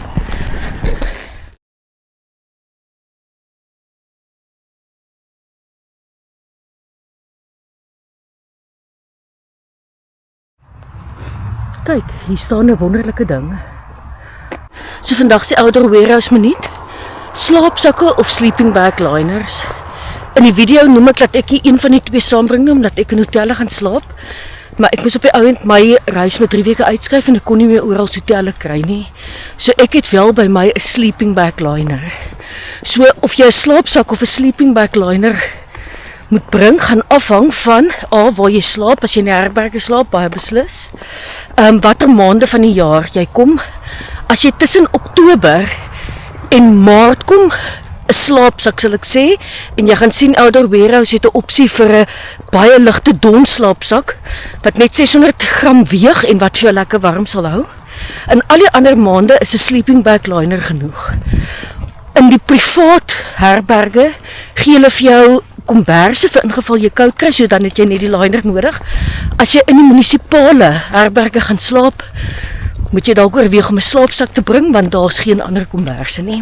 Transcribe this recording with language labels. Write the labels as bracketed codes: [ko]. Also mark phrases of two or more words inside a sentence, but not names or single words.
[af] Kyk, hier staan 'n wonderlike ding. So vandag se Outer Warehouse minuut. Slaapsakke of [en] sleeping bag liners. [af] In die video noem ek dat ek nie een van die twee saambring nie, omdat ek in hotelle gaan slaap. Maar ek moes op die ouend my reis met 3 weke uitskryf en ek kon nie meer oral hotelle kry nie. So ek het wel by my 'n [en] sleeping bag liner. [af] So of jy 'n slaapsak of 'n [en] sleeping bag liner [af] moet bring, gaan afhang van waar jy slaap. As jy in die herberge slaap, baie beslis. Watter maande van die jaar jy kom. As jy tussen Oktober en Maart kom, 'n slaapsak sal ek sê, en jy gaan sien Outer Warehouse het 'n opsie vir 'n baie ligte dom slaapsak wat net 600 gram weeg en wat vir jou lekker warm sal hou. In al die ander maande is 'n [en] sleeping bag liner [af] genoeg. In die privaat herberge gee hulle vir jou komberse vir ingeval jy koud kry, so dan het jy net die liner nodig. As jy in die munisipale herberge gaan slaap, moet jy dalk oorweeg om 'n slaapsak te bring, want daar's geen ander komberse nie.